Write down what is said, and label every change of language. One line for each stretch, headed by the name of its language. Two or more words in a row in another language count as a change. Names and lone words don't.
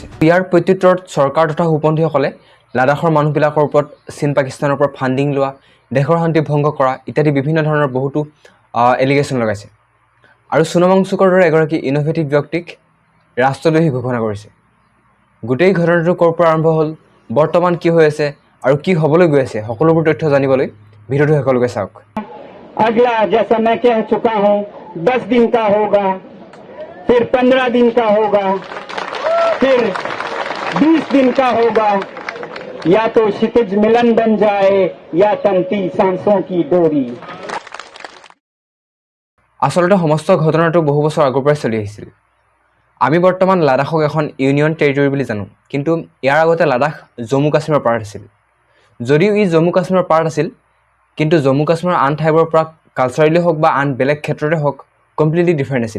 Assamese: ইয়াৰ প্ৰত্যুত্তৰত চৰকাৰ তথা হুপন্থীসকলে লাডাখৰ মানুহবিলাকৰ ওপৰত চীন পাকিস্তানৰ ওপৰত ফাণ্ডিং লোৱা, দেশৰ শান্তি ভংগ কৰা ইত্যাদি বিভিন্ন ধৰণৰ বহুতো এলিগেশ্যন লগাইছে। আৰু সোনম ৱাংচুকৰ দৰে এগৰাকী ইনোভেটিভ ব্যক্তিক ৰাষ্ট্ৰদ্ৰোহী ঘোষণা কৰিছে। গোটেই ঘটনাটো ক'ৰ পৰা আৰম্ভ হ'ল, বৰ্তমান কি হৈ আছে আৰু কি হ'বলৈ গৈ আছে, সকলোবোৰ তথ্য জানিবলৈ ভিডিঅ'টো সকলোকে চাওক।
Hindi: अगला जैसा मैं कह चुका हूं 10 दिन का होगा, फिर 15 दिन का होगा, फिर 20 दिन का होगा, या तो क्षितिज मिलन बन जाए या तमती सांसों की डोरी।
Assamese: আচলতে সমস্ত ঘটনাটো বহু বছৰ আগৰ পৰাই চলি আহিছিল। আমি বৰ্তমান লাডাখক এখন
English: union territory
Assamese: বুলি জানো, কিন্তু ইয়াৰ আগতে লাডাখ জম্মু কাশ্মীৰৰ পাৰ্ট আছিল। যদিও ই জম্মু কাশ্মীৰৰ পাৰ্ট আছিল, কিন্তু জম্মু কাশ্মীৰৰ আন ঠাইবোৰৰ পৰা কালচাৰেলি হওক বা আন বেলেগ ক্ষেত্ৰতে হওক
English: completely different
Assamese: আছিল।